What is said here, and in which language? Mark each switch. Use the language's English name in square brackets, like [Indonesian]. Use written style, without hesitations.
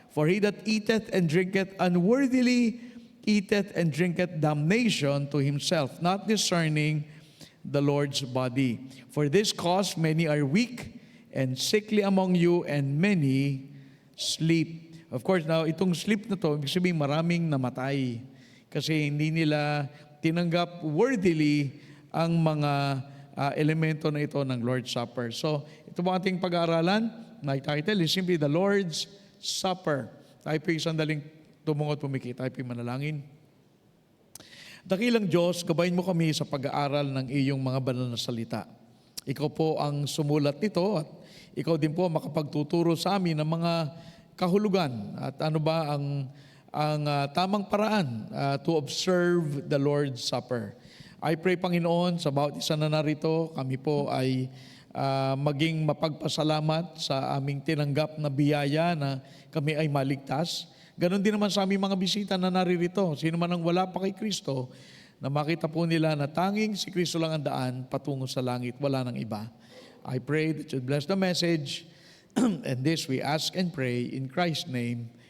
[English] For he that eateth and drinketh unworthily eateth and drinketh damnation to himself, not discerning the Lord's body. For this cause many are weak and sickly among you, and many sleep." Of course, now [Filipino] itong sleep na to, ibig sabihin maraming namatay. Kasi hindi nila tinanggap worthily ang mga elemento na ito ng Lord's Supper. So, ito po ating pag-aaralan. [English] My title is simply The Lord's Supper. [Filipino] Tayo po yung sandaling tumungo at pumikit. Tayo manalangin. Dakilang Diyos, gabayin mo kami sa pag-aaral ng iyong mga banal na salita. Ikaw po ang sumulat nito at ikaw din po makapagtuturo sa amin ng mga kahulugan at ano ba ang tamang paraan [English] to observe the Lord's Supper. I pray, [Filipino] Panginoon, sa bawat isa na narito, kami po ay maging mapagpasalamat sa aming tinanggap na biyaya na kami ay maligtas. Ganon din naman sa aming mga bisita na naririto. Sino man ang wala pa kay Kristo, na makita po nila na tanging si Kristo lang ang daan patungo sa langit, wala nang iba. [English] I pray that you bless the message, and this we ask and pray in Christ's name.